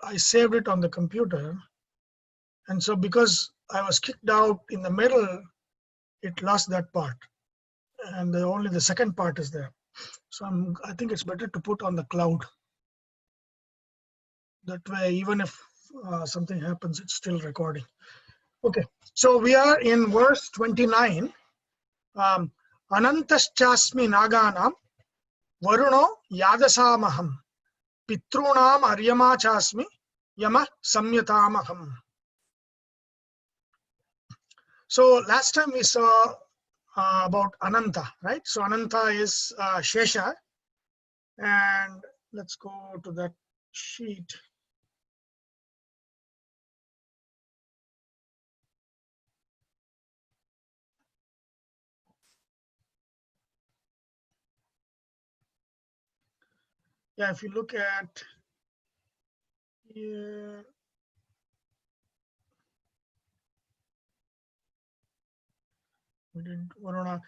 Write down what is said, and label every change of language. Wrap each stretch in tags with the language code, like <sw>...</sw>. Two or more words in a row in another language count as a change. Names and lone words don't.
<en>I saved it on the computer, and so because I was kicked out in the middle, it lost that part, and only the second part is there. So I think it's better to put on the cloud. That way, even if something happens, it's still recording. Okay, so we are in verse 29.</en> <sa>अनन्तश्चास्मि नागानां वरुणो यादसामहम् पितॄणाम् अर्यमा चास्मि यमः संयमतामहम्.</sa> <en>So last time we saw about Ananta, right? So Ananta is Shesha, and let's go to that sheet. Yeah, if you look at here, we didn't Varuna.</en>